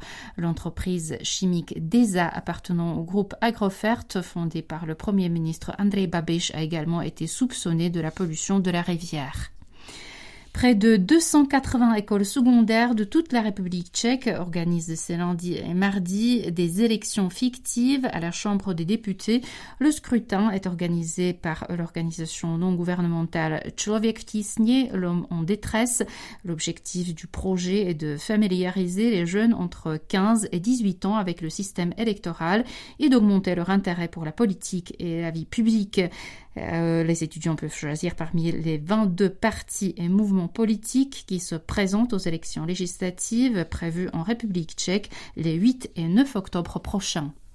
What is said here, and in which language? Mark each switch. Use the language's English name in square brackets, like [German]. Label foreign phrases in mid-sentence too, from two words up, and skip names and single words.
[French] L'entreprise chimique DESA appartenant au groupe Agrofert, fondé par le Premier ministre Andrej Babiš, a également été soupçonné de la pollution de la rivière. Près de 280 écoles secondaires de toute la République tchèque organisent ce lundi et mardi des élections fictives à la Chambre des députés. Le scrutin est organisé par l'organisation non gouvernementale Člověk v tísni, l'homme en détresse. L'objectif du projet est de familiariser les jeunes entre 15 et 18 ans avec le système électoral et d'augmenter leur intérêt pour la politique et la vie publique. Les étudiants peuvent choisir parmi les 22 partis et mouvements politiques qui se présentent aux élections législatives prévues en République tchèque les 8 et 9 octobre prochains.